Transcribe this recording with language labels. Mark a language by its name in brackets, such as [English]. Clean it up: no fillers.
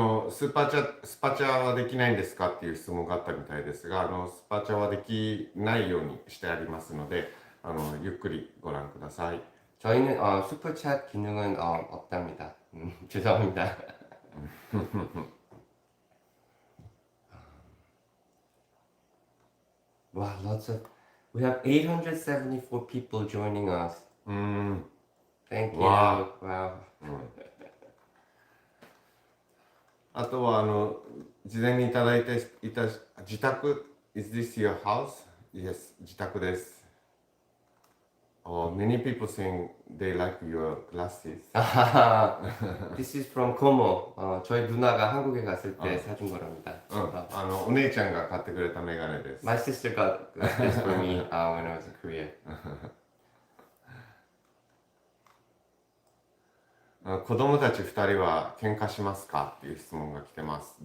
[Japanese] スパチャはできないんですかっていう質問があったみたいですが、スパチャはできないようにしてありますので、ゆっくりご覧ください。 [Korean] 저희는 super chat 기능은 없답니다. 죄송합니다. [English] Wow, we have 874 people joining us. Thank you. Wow. Wow. [Japanese] あとは事前にいただいていた自宅 [English] Is this your house? [Japanese] Yes, 自宅です。 [English] Many people saying they like your glasses. This is from Como. [Korean] 저희 누나가 한국에 갔을 때 사준 거랍니다. [Japanese] お姉ちゃんが買ってくれたメガネです。 [English] My sister got this for me when I was in Korea. [Japanese] 子供たち2人は喧嘩しますかっていう質問が来てます。